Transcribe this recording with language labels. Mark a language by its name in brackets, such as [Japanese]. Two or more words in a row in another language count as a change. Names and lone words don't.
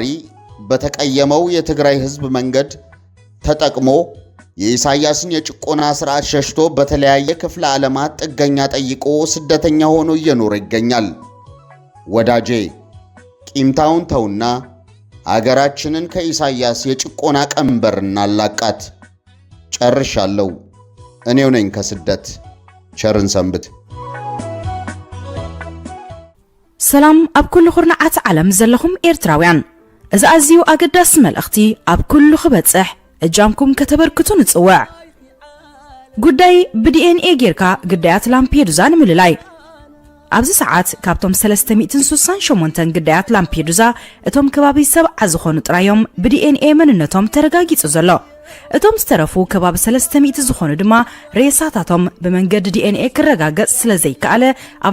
[Amharic] በተቀየመው የትግራይ ሕዝብ መንገድ ተጠቅሞ የኢሳያስን የጭቆና ሥርዓት ሸሽቶ በተለያየ ክፍለ ዓለማት ጥገኛ ጠይቆ ስደተኛ ሆኖ እየኖረ ይገኛል። ወዳጄ ቂምታውን ተውና አገራችንን ከኢሳያስ የጭቆና ቀንበር እናላቃት። ጨርሻለሁ። እኔው ነኝ ከስደት። ቸርን ሰንብት። [Tigrinya] ሰላም ኣብ ኩሉ ኩርናዓት ዓለም ዘለኹም ኤርትራውያን፣ እዚ ኣዝዩ ኣገዳሲ መልእኽቲ ኣብ ኩሉ ክበጽሕ እጃምኩም ከተበርክቱ ንጽዋዕ ጉዳይ ብዲኤንኤ ጌርካ ግዳያት ላምፔዱዛ ንምልላይ ኣብዚ ሰዓት ካብቶም 368 ግዳያት ላምፔዱዛ እቶም ከባቢ ሰብዓ ዝኾኑ ጥራዮም ብዲኤንኤ መንነቶም ተረጋጊጹ ዘሎ እቶም ዝተረፉ ከባቢ 300 ዝኾኑ ድማ ሬሳታቶም ብመንገዲ ዲኤንኤ ክረጋገጽ ስለዘይከኣለ ኣብ